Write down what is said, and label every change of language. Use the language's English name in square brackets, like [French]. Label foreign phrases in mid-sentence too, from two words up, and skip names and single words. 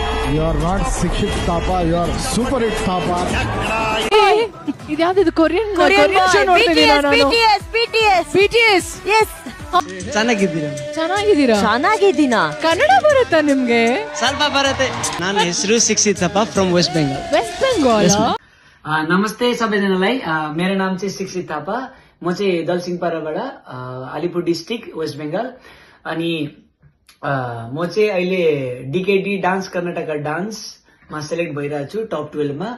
[English] You are not Sikshit Thapa, you are Super Hit Thapa. [Kannada] ಇದು ಕೊರಿಯನ್ ಶೋ ನೋಡ್ತಿದ್ದೀನಿ ನಾನು. BTS ಚೆನ್ನಾಗಿದ್ದೀನಾ ಕನ್ನಡ ಬರುತ್ತಾ ನಿಮ್ಗೆ? ಸ್ವಲ್ಪ ಬರುತ್ತೆ. ನನ್ನ ಹೆಸರು शिक्षित थापा [English] from West Bengal. [Kannada] वेस्ट बंगाल. [Nepali] नमस्ते सबैजनालाई. मेरो नाम चाहिँ शिक्षित थापा. म चाहिँ दलसिंहपाराबाट अलिपुर डिस्ट्रिक्ट वेस्ट बंगाल. अनि म चाहिँ अहिले डिकेडी डान्स कर्नाटका डान्समा सेलेक्ट भइरहेको छु टप 12 मा.